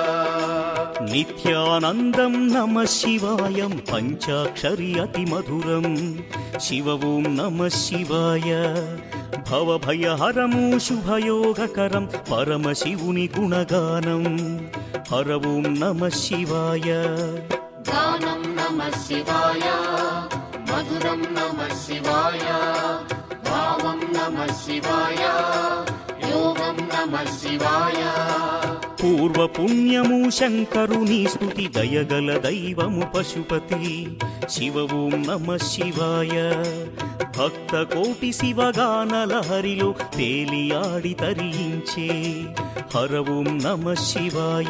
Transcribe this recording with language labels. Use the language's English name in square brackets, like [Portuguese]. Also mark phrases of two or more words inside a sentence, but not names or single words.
[Telugu] నిత్యానందం నమ శివాయం పంచాక్షరి అతి మధురం [Sanskrit] శివ ఓం నమ శివాయ [Telugu] భవభయహరము శుభయోగకరం పరమశివుని గుణగానం [Sanskrit] హర ఓం నమ శివాయ गानं नमः शिवाय मधुरं नमः शिवाय भावं नमः शिवाय योगं नमः शिवाय [Telugu] పూర్వ పుణ్యము శంకరుని స్తుతి దయగల దైవము పశుపతి [Sanskrit] శివ ఓం నమ శివాయ [Telugu] భక్త కోటి శివగాన లహరిలో తేలియాడి తరించే [Sanskrit] హర ఓం నమ శివాయ